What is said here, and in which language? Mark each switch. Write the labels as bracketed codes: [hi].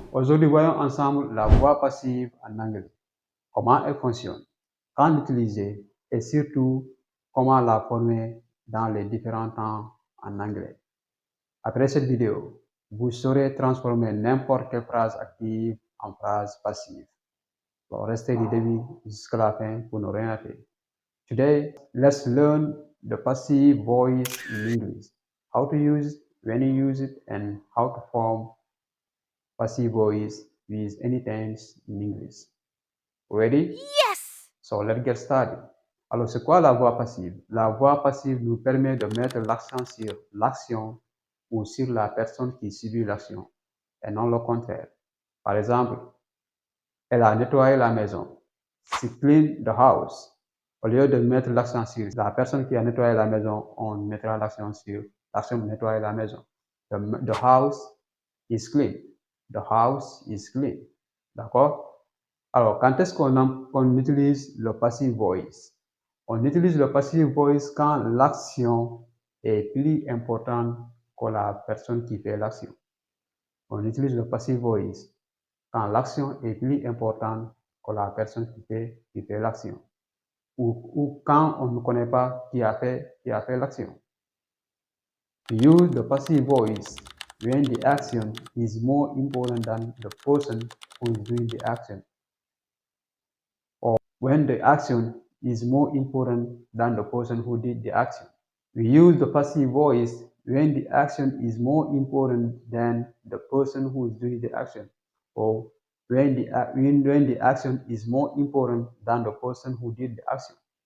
[fr] Aujourd'hui, voyons ensemble la voix passive en anglais. Comment elle fonctionne, quand l'utiliser et surtout comment la former dans les différents temps en anglais. Après cette vidéo, vous saurez transformer n'importe quelle phrase active en phrase passive. Alors, restez du début jusqu'à la fin pour ne rien rater. [en] Today, let's learn the passive voice in English, how to use it, when you use it, and how to form passive voice with any tense in English. Ready? Yes! So let's get started. [fr] Alors, c'est quoi la voix passive? La voix passive nous permet de mettre l'accent sur l'action ou sur la personne qui subit l'action, et non le contraire. Par exemple, elle a nettoyé la maison. [en] She cleaned the house. [fr] Au lieu de mettre l'accent sur la personne qui a nettoyé la maison, on mettra l'accent sur l'action de nettoyer la maison. [en] The house is clean. The house is clean. [fr] D'accord? Alors, quand est-ce qu'on utilise le passive voice? On utilise le passive voice quand l'action est plus importante que la personne qui fait l'action. On utilise le passive voice quand l'action est plus importante que la personne qui fait l'action. Ou quand on ne connaît pas qui a fait l'action. [en] Use the passive voice when the action is more important than the person who is doing the action, or when the action is more important than the person who did the action. We use the passive voice when the action is more important than the person who is doing the action, or when the action is more important than the person who did the action.